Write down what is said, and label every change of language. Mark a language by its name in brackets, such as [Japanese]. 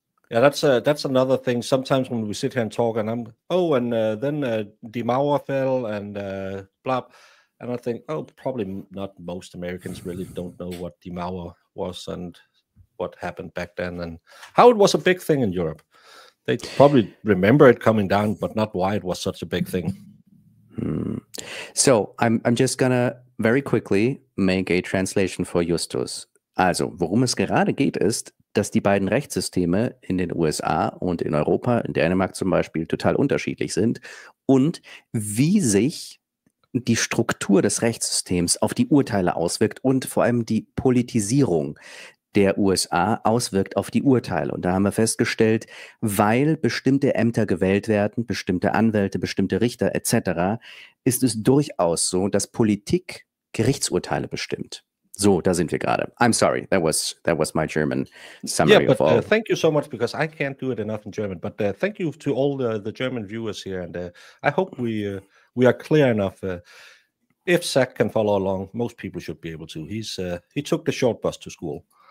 [English] Yeah, that's another thing. Sometimes when we sit here and talk, and then Die Mauer fell and blah, and I think, probably not most Americans really don't know what Die Mauer was and what happened back then and how it was a big thing in Europe. They probably remember it coming down, but not why it was such a big thing. So I'm just gonna very quickly make a translation for Justus. [German] Also, worum es gerade geht, ist, dass die beiden Rechtssysteme in den USA und in Europa, in Dänemark zum Beispiel, total unterschiedlich sind und wie sich die Struktur des Rechtssystems auf die Urteile auswirkt und vor allem die Politisierung der USA auswirkt auf die Urteile. Und da haben wir festgestellt, weil bestimmte Ämter gewählt werden, bestimmte Anwälte, bestimmte Richter etc., ist es durchaus so, dass Politik Gerichtsurteile bestimmt. So, da sind wir gerade. [English] I'm sorry, that was my German summary of all. Thank you so much, because I can't do it enough in German. But thank you to all the German viewers here, and I hope we are clear enough. If Zach can follow along, most people should be able to. He took the short bus to school.